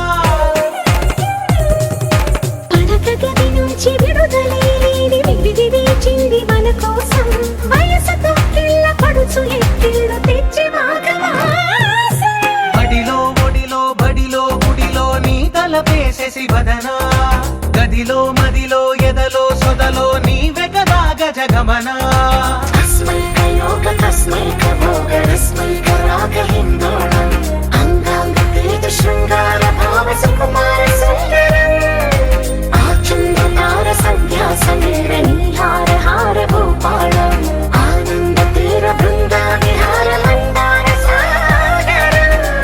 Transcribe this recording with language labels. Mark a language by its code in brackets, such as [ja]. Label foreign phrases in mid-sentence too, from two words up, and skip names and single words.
[te] పడక గది నుంచి విడుదలేని విడిది వేచింది మన కోసం వయసుతో కిళ్ళ పడుచు ఎక్కిళ్ళు తెచ్చి మాఘమాసం బడిలో ఒడిలో బడిలో గుడిలో నీ తలపేసేసి వదనా గదిలో మదిలో ఎదలో సొదలో నీవే కదా గజగమనా [sa] अस्मैक योग तस्मैक भोग रस्मैक रागहिन्दोळम् अङ्गाङ्गतेज शृङ्गार भाव सुकुमार सुन्दरम् आचन्द्रतार सन्ध्या समीर नीहार हार भूपालम् आनन्द तीर बृन्दा विहार मन्दार सागरम्